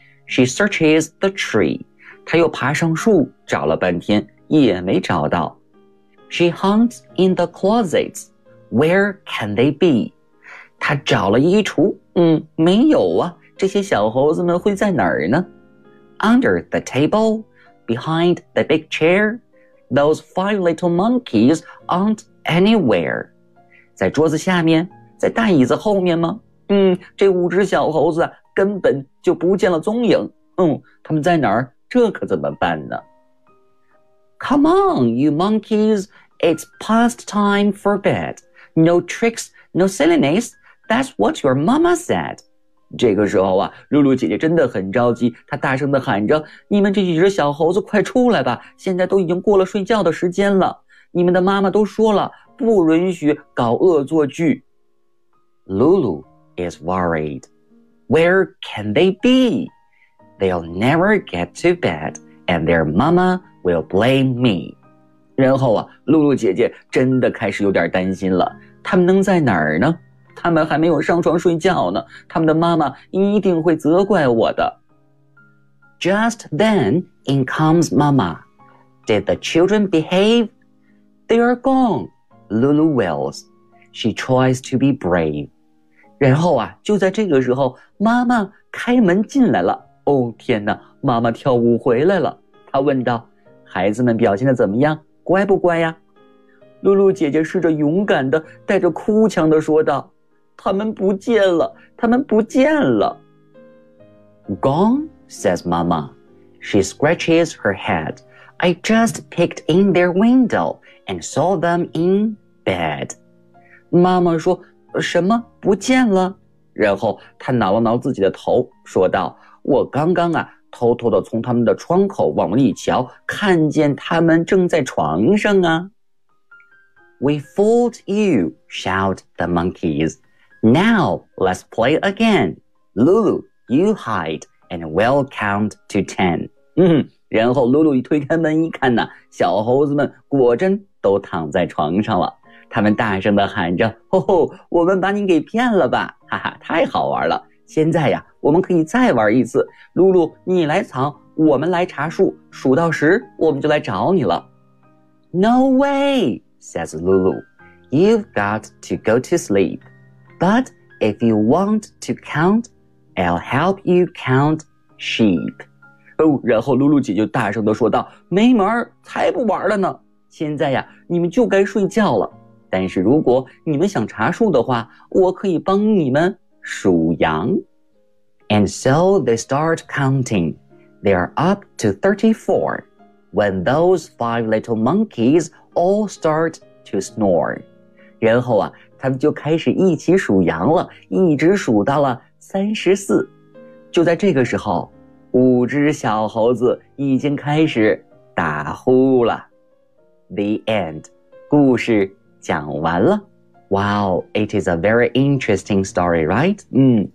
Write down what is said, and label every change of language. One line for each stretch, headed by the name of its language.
English: She searches the tree.
Chinese: 她又爬上树找了半天，也没找到。
English: She hunts in the closets. Where can they be?
Chinese: 他找了衣橱，没有啊，这些小猴子们会在哪儿呢？
English: Under the table, behind the big chair, those five little monkeys aren't anywhere.
Chinese: 在桌子下面，在大椅子后面吗？这五只小猴子根本就不见了踪影。他们在哪儿？这可怎么办呢？
English: Come on, you monkeys, it's past time for bed. No tricks, no silliness. That's what your mama said.
Chinese: 这个时候啊，露露姐姐真的很着急，她大声地喊着，你们这几只小猴子快出来吧，现在都已经过了睡觉的时间了。你们的妈妈都说了，不允许搞恶作剧。
English: Lulu is worried. Where can they be? They'll never get to bed, and their mama will blame me.
Chinese: 然后啊，露露姐姐真的开始有点担心了。他们能在哪儿呢？他们还没有上床睡觉呢，他们的妈妈一定会责怪我的。
English: Just then in comes Mama. Did the children behave? They are gone, Lulu wails. She tries to be brave.
Chinese: 然后啊，就在这个时候，妈妈开门进来了。哦，天哪，妈妈跳舞回来了。她问道，孩子们表现得怎么样？乖不乖呀？露露姐姐试着勇敢地带着哭腔地说道，他们不见了，他们不见了。
English: Gone, says Mama. She scratches her head. I just peeked in their window and saw them in bed.
Chinese: 妈妈说，什么不见了？然后她挠了挠自己的头，说道，我刚刚啊偷偷地从他们的窗口往里瞧，看见他们正在床上啊。
English: We fooled you, shout the monkeys. Now let's play again. Lulu, you hide, and we'll count to ten.
Chinese: 然后露露一推开门一看呢，小猴子们果真都躺在床上了。他们大声地喊着，哦吼，我们把你给骗了吧，哈哈，太好玩了。现在呀，我们可以再玩一次。露露，你来藏，我们来查数，数到十，我们就来找你了。
English: No way, says Lulu. You've got to go to sleep. But if you want to count, I'll help you count sheep.
Chinese: 哦，然后露露姐就大声地说道，没门，才不玩了呢。现在呀，你们就该睡觉了。但是如果你们想查数的话，我可以帮你们。数羊。
English: And so they start counting. They are up to 34 when those five little monkeys all start to snore.
Chinese: 然后啊，他们就开始一起数羊了，一直数到了34。就在这个时候，五只小猴子已经开始打呼了。
English: The end.
Chinese: 故事讲完了。
English: Wow, it is a very interesting story, right?